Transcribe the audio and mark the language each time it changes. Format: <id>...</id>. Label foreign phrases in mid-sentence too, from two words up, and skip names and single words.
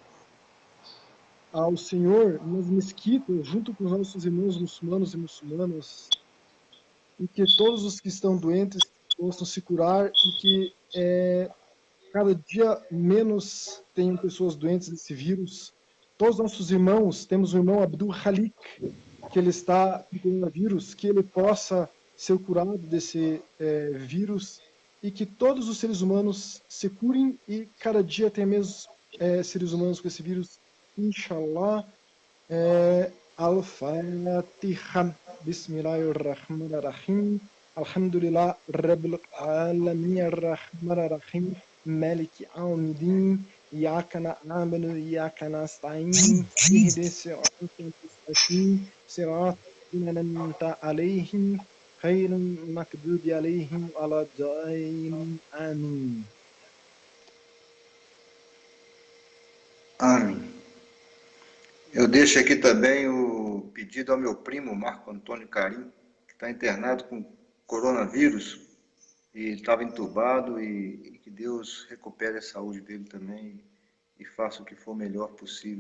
<pt>ao Senhor nas mesquitas, junto com os nossos irmãos muçulmanos e muçulmanas, e que todos os que estão doentes possam se curar e que cada dia menos tenham pessoas doentes desse vírus. Todos os nossos irmãos, temos o irmão Abdul Halik, que ele está com coronavírus, que ele possa ser curado desse vírus e que todos os seres humanos se curem e cada dia tenha menos seres humanos com esse vírus.</pt> <ar>إن شاء الله. الفاتحة. بسم الله الرحمن الرحيم. الحمد لله رب العالمين الرحمن الرحيم. مالك يوم الدين. إياك نعبد وإياك نستعين اهدنا الصراط المستقيم صراط الذين أنعمت عليهم غير المغضوب عليهم ولا الضالين آمين.</ar> <pt>Amém. Eu deixo aqui também o pedido ao meu primo, Marco Antônio Carim, que está internado com coronavírus e estava entubado, e que Deus recupere a saúde dele também e faça o que for melhor possível.</pt>